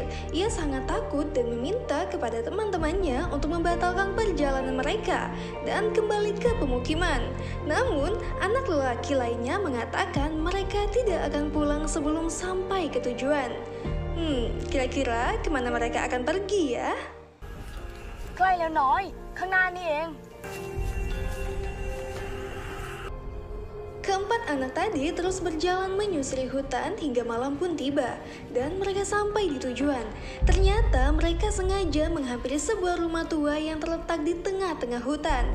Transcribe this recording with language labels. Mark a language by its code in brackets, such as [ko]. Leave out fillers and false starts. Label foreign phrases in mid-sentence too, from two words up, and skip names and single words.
[id] Ia sangat takut dan meminta kepada teman-temannya untuk membatalkan perjalanan mereka dan kembali ke pemukiman. Namun, anak lelaki lainnya mengatakan mereka tidak akan pulang sebelum sampai ke tujuan. Kira-kira kemana mereka akan pergi ya? [th] ใกล้แล้วน้อยข้างหน้านี่เอง [id] Keempat anak tadi terus berjalan menyusuri hutan hingga malam pun tiba, dan mereka sampai di tujuan. Ternyata mereka sengaja menghampiri sebuah rumah tua yang terletak di tengah-tengah hutan.